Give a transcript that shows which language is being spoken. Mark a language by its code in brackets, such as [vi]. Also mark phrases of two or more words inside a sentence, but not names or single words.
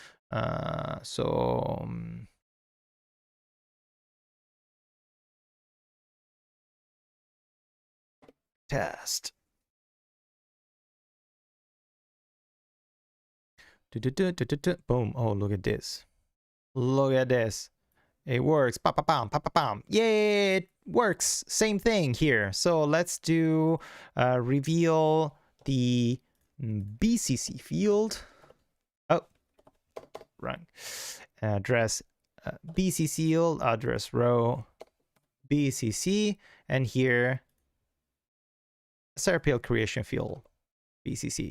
[en] Test. Boom. Oh, look at this. Look at this. It works. Pa pa pam, pa pa pam. Yay, it works. Same thing here. So let's do reveal the BCC field. Oh, wrong. Address BCC field, address row BCC, and here Serpiel creation field BCC.